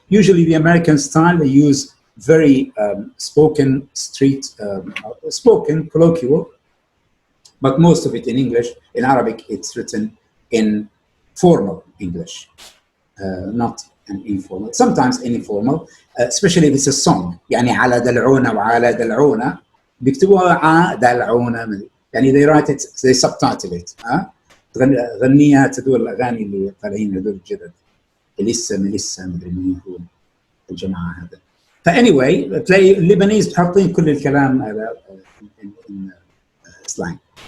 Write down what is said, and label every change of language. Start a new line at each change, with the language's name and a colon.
English: Usually the American style, they use very spoken, spoken, colloquial, but most of it in English. In Arabic, it's written in formal English, not an informal. Sometimes informal, especially if it's a song.
Arabic: يعني على دلعونة وعلى دلعونة بيكتبوها ع دلعونة. يعني
English: they write it, they subtitle it.
Arabic: غنيها تدور الأغاني اللي طالعين هذول الجدد. لسه مدري مين هو الجماعة هذا. ف
English: anyway
Arabic: تلاقي اللبنانيز حاطين كل الكلام هذا
English: in slang.